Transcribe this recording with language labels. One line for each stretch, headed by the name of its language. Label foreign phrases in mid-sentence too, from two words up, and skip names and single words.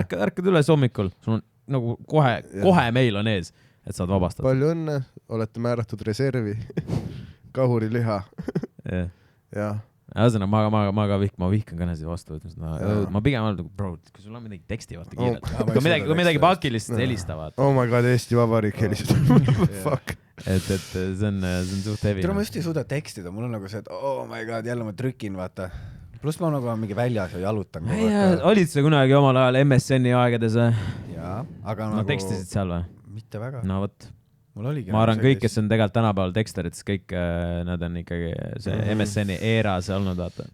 Estonian: ärkad üles hommikul , sul on nagu kohe meil on ees , et saad vabastada . palju õnne , olete määratud reservi , kahuriliha , jah . ühesõnaga ma vihkan kõnesid vastu võtmist. Ma pigem olen bro, kui sul on midagi teksti vaata kiirelt. Kui midagi pakilist helistavad.
English: Oh my god,
Estonian: Eesti Vabariik helistab. Fuck. Et see on suht heavy. Ma just ei suuda tekstida, mul on nagu see, et
English: oh my god,
Estonian: jälle ma trükin, vaata. Pluss ma nagu mingi väljas ja jalutan. Olid sa kunagi omal ajal MSN-i aegades või? Jaa, aga no tekstisid seal või? Mitte väga. No võt. Ma arvan, kõik, kes on tegelikult tänapäeval tekstarites, kõik nad on ikkagi see MSN-i eeras olnud, vaata.